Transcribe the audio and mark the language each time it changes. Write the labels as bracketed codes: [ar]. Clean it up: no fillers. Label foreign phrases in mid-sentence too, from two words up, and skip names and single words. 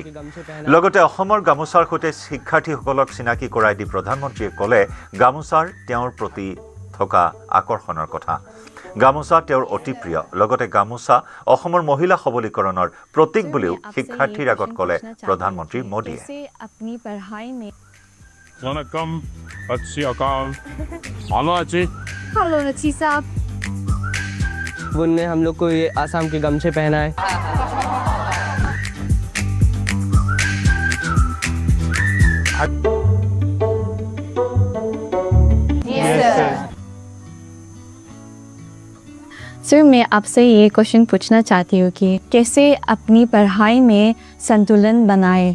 [as] লগতে অসমৰ গামোচাৰ সৈতে শিক্ষাৰ্থীসকলক চিনাকি কৰাই দি প্ৰধানমন্ত্ৰীয়ে ক'লে গামোচাৰ তেওঁৰ প্ৰতি থকা আকৰ্ষণৰ কথা। গামোচা তেওঁৰ অতি প্ৰিয়। লগতে গামোচা অসমৰ মহিলা সবলীকৰণৰ প্ৰতীক বুলিও শিক্ষাৰ্থীৰ আগত ক'লে প্ৰধানমন্ত্ৰী মোদীয়ে। [hi] उनने हम लोग को ये आसाम के गमछे पहनाए। सर मैं आपसे ये क्वेश्चन पूछना चाहती हूँ कि कैसे अपनी पढ़ाई में संतुलन बनाए।